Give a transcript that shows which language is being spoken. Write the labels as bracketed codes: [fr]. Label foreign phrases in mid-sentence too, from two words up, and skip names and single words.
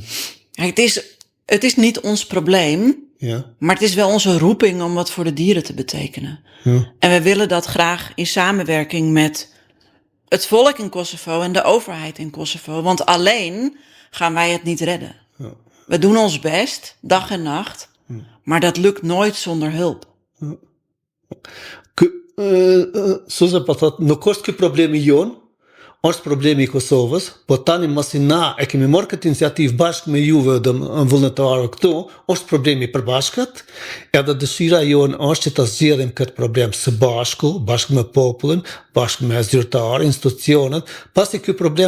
[nl] Het is niet ons probleem, maar het is wel onze roeping om wat voor de dieren te betekenen. Ja. En we willen dat graag in samenwerking met het volk in Kosovo en de overheid in Kosovo. Want alleen gaan wij het niet redden. Ja. We doen ons best, dag en nacht. Maar dat lukt nooit zonder hulp. [sq] Suza po thot, nuk është ky problemi jon, është problemi i Kosovës, po tani masi na e kemi marrë këtë iniciativë bashkë me juve dhe vullnetarë këtu, është problemi i përbashkët, edhe dëshira jonë është që të zgjedhim këtë problem së bashku, bashkë me popullin, bashkë me zyrtarë, institucionet, pasi ky problem